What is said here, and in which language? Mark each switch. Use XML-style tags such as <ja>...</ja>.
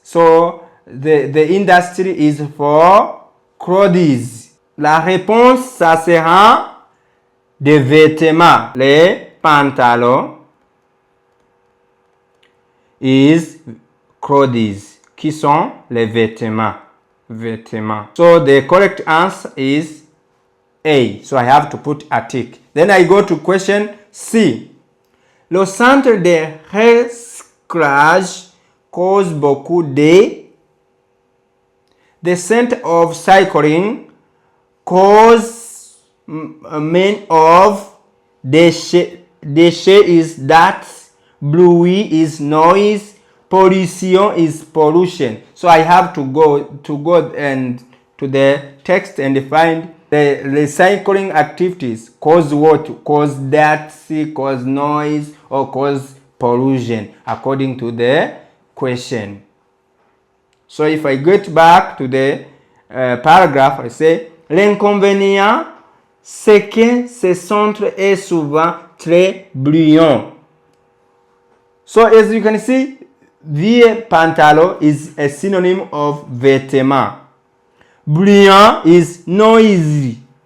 <en>So the industry is for clothes.</en> <fr>La réponse, ça sera des vêtements. Les pantalons</fr> <en>is clothes.</en> <fr>Qui sont les vêtements? Vêtements.</fr> <en>So the correct answer is A. So I have to put a tick. Then I go to question C.</en> <fr>Le centre de recyclage cause beaucoup de.</fr> <en>The center of cycling cause many of. Déchets is that. Bruit is noise. Pollution is pollution. So I have to go and to the text and find the recycling activities cause what? Cause dirt, cause noise, or cause pollution according to the question. So if I get back to the paragraph, I say</en> <fr>l'inconvénient c'est que ce centre est souvent très bruyant.</fr> <en>So as you can see,</en> <fr>vieux pantalon</fr> <en>is a synonym of vêtement. Bruyant is noisy.</en>